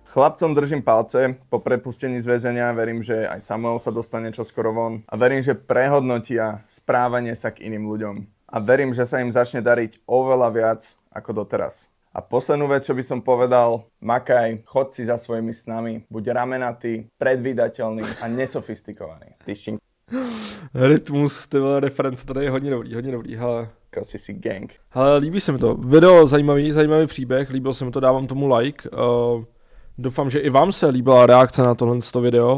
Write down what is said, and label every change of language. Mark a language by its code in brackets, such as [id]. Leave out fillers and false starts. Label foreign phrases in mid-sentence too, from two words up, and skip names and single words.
[sk] Chlapcom držím palce, po prepustení z väzenia verím, že aj Samuel sa dostane čoskoro von a verím, že prehodnotia správanie sa k iným ľuďom. A verím, že sa im začne dariť oveľa viac ako doteraz. A poslednú vec, čo by som povedal, makaj, chod si za svojimi snami, buď ramenatý, predvídateľný a nesofistikovaný. [cs] Rytmus, ty vole, reference, tady je hodně dobrý, hele. Kosisi gang. Hele, líbí se mi to, video zajímavý příběh, líbil se mi to, dávám tomu like. Doufám, že i vám se líbila reakce na tohle video.